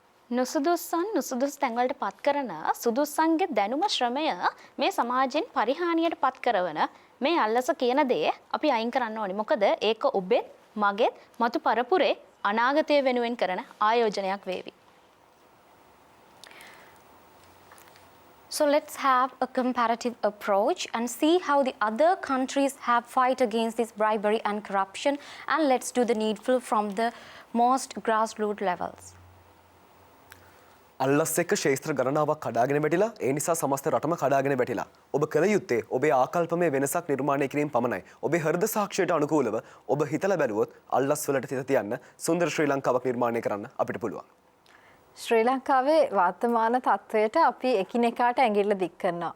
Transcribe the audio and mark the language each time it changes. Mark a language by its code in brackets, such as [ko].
[si] නුසුදුස් තැන්වලට පත් කරන සුදුස්සන්ගේ දැනුම ශ්‍රමය මේ සමාජයෙන් පරිහානියට පත් කරවන මේ අල්ලස කියන දේ අපි අයින් කරන්න ඕනි. මොකද ඒක ඔබෙත් මගෙත් මතු පරපුරේ අනාගතය වෙනුවෙන් කරන ආයෝජනයක් වේවි. [en] So let's have a comparative approach and see how the other countries have fight against this bribery and corruption, and let's do the needful from the most grassroots levels. [si] අල්ලස් එක්ක ශේෂ්ත්‍ර ගණනාවක් කඩාගෙන වැටිලා ඒ නිසා සමස්ත රටම කඩාගෙන වැටිලා. ඔබ කළ යුත්තේ ඔබේ ආකල්පමය වෙනසක් නිර්මාණය කිරීම පමණයි. ඔබේ හෘද සාක්ෂියට අනුකූලව ඔබ හිතලා බැලුවොත් අල්ලස් වලට තිත තියන්න සුන්දර ශ්‍රී ලංකාවක් නිර්මාණය කරන්න අපිට පුළුවන්. ශ්‍රී ලංකාවේ වර්තමාන තත්වයට අපි එකිනෙකාට ඇඟිල්ල දික් කරනවා.